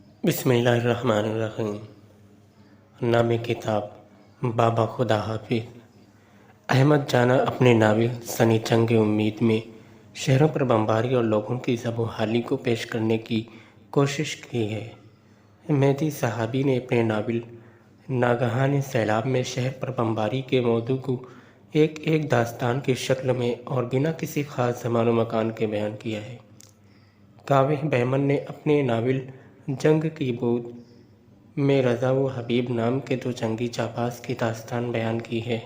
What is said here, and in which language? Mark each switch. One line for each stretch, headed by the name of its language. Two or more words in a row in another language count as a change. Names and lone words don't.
Arabic: بسم اللہ الرحمن الرحیم۔
Urdu: نام کتاب بابا خدا حافظ۔ احمد جانا اپنے ناول سنی چنگ امید میں شہروں پر بمباری اور لوگوں کی زب و حالی کو پیش کرنے کی کوشش کی ہے۔ مہدی صحابی نے اپنے ناول ناگہان سیلاب میں شہر پر بمباری کے موضوع کو ایک داستان کی شکل میں اور بنا کسی خاص زمان و مکان کے بیان کیا ہے۔ کاوہ بہمن نے اپنے ناول جنگ کی بود میں رضا و حبیب نام کے دو جنگی جانباز کی داستان بیان کی ہے۔